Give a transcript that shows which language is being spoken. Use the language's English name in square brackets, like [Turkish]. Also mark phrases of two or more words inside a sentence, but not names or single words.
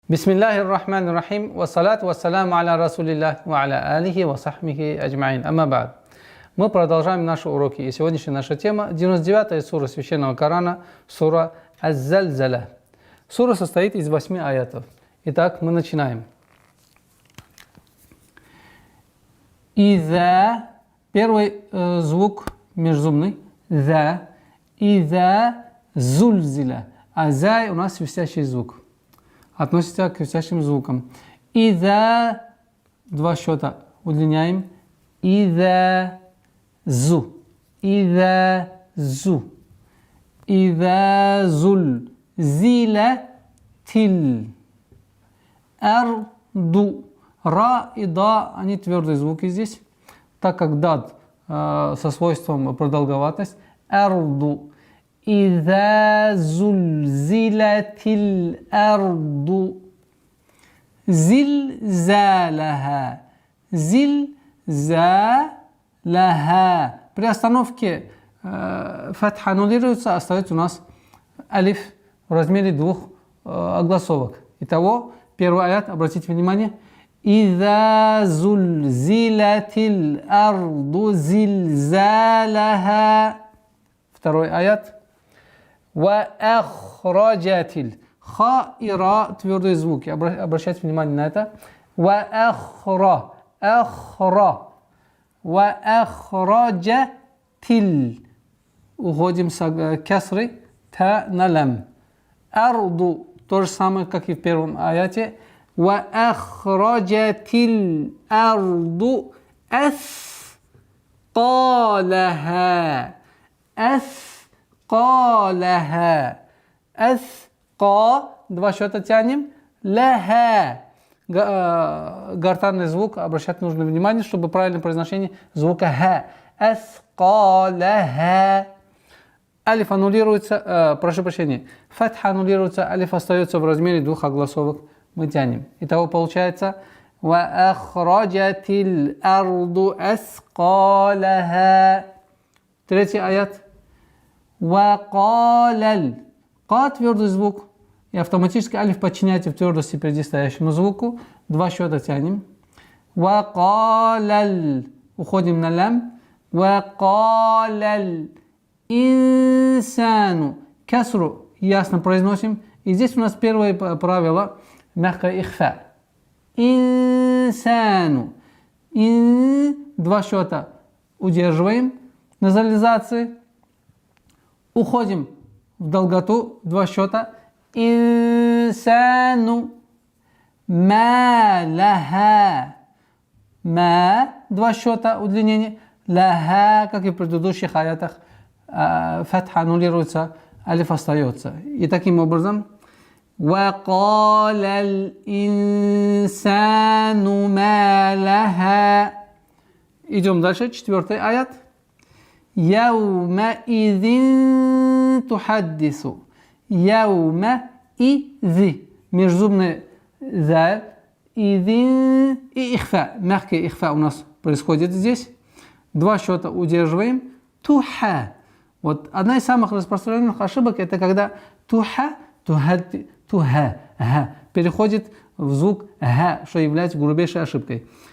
[Arabic] بسم الله الرحمن الرحيم والصلاة والسلام على رسول الله وعلى آله وصحبه أجمعين. أما بعد. [Russian] Мы продолжаем наши уроки. И сегодняшняя наша тема 99-я сура Священного Корана, сура Аз-Зальзаля. Сура состоит из 8 аятов. Итак, мы начинаем. Иза, первый звук межзубный, за, [Arabic] إذا زلزلت. [Russian] А за у нас свистящий звук. Относится к свистящим звукам. Иза, два счета удлиняем. [Arabic] إذا زُ إذا زُ. إذا زُل زِلَت تِل. [Russian] Арду. Ра и да, они твердые звуки здесь, так как дад со свойством продолговатость. [Arabic] الأرض إذا زلزلت الأرض. زلزالها زلزالها. [Russian] При остановке фатха аннулируется, остается у нас алиф в размере двух огласовок. Итого, первый аят, обратите внимание. [Arabic] إذا زلزلت الأرض زلزالها. [Russian] Второй аят. [Arabic] وأخرجت. [Russian] Ха и ра твердые звуки. Обращайте внимание на это. [Arabic] وأخر أخر. وأخرجت. [Russian] Уходим с кясры. Та на лам. [Arabic] Арду. [Russian] То же самое, как и в первом аяте. [Arabic] وأخرجت الأرض أثقالها. أثقالها أثقا. [Russian] Два счета тянем. Лаха. Гортанный звук. Обращать нужно внимание, чтобы правильное произношение звука ха. [Arabic] Асқалаха. [Russian] Алиф аннулируется, прошу прощения. Фатха аннулируется, алиф остается в размере двух огласовок. Мы тянем. Итого получается [Arabic] وأخرجت الأرض أثقالها. [Russian] Третий аят. [Arabic] وقال. [Russian] Ка твердый звук. И автоматически алиф подчиняйте в твердости предстоящему звуку. Два счета тянем. Ва калаль. Уходим на лям. [Arabic] وقال الإنسان. [Russian] Касру ясно произносим. И здесь у нас первое правило. Мягкое ихфа. Инсану. Два счета удерживаем. Назализации. Уходим в долготу. Два счета. [Arabic] الإنسان ما لها. Ма. [Russian] Два счета удлинения. Лаха, как и в предыдущих аятах, фатха аннулируется, алиф остается. И таким образом [Arabic] وَقَالَ الْإِنسَانُ مَا لَهَا. [Russian] Идем дальше, четвертый аят. [Arabic] يَوْمَئِذٍ تُحَدِّثُ. [Russian] يَوْمَئِذِ. Межзубный заль. Идин и ихфа. Мягкий ихфа у нас происходит здесь. Два счета удерживаем. Туха. Вот одна из самых распространенных ошибок это когда туха, туха, переходит в звук га, что является грубейшей ошибкой.